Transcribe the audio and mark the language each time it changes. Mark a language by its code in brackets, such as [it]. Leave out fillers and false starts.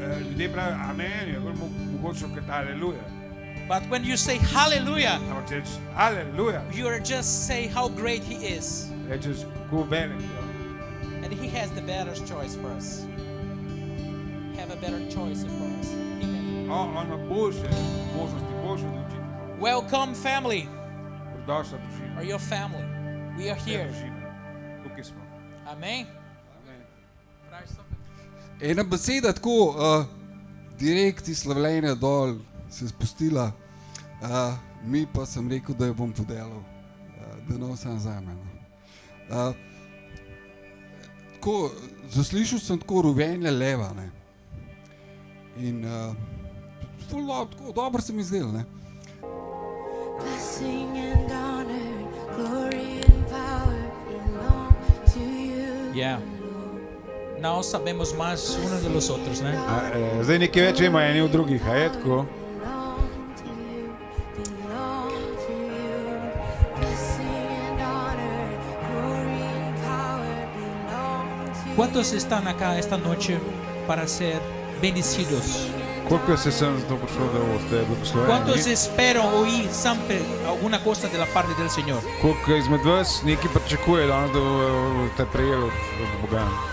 [sl] Ljudje pravijo, amen je bolj mogočno kot aleluja. [en] But when you say hallelujah, [sl] Ampak če rečeš aleluja, [en] you are just say how great He is. [sl] rečeš, kako velik je. [en] And He has the better choice for us. Have a better choice for us. Amen. [sl] On ima boljše možnosti, boljše odločitve. [en] Welcome, family, [sl] Dobrodošla družina. [en] or your family. We are here. [sl] Družina. Tukaj smo. Amen. Amen. Ena beseda tako direkt iz slavljenja dol se spustila, mi pa sem rekel, da jo bom podelil, da ne vsem zame. Tako, zaslišal sem tako ruvenje leva, ne. In tako dobro se mi zdelo, ne. [en] Blessing and honor, glory and power belong to you. Yeah. [es] Now sabemos más uno de los otros, né? [sl] Zdaj nekaj več vemo eni od drugih, a je tako? [en] Belong to you, belong to you. Blessing and honor, glory and power belong to you. [es] ¿Cuántos están acá esta noche para ser bendecidos? [sl] Koliko se sem zato prišel, da boste [es] ¿Cuántos [sl] blagosloveni? [es] esperan oír siempre alguna cosa de la parte del Señor? [sl] Koliko izmed vas nekaj pričakuje danes, da boste prejeli od Boga?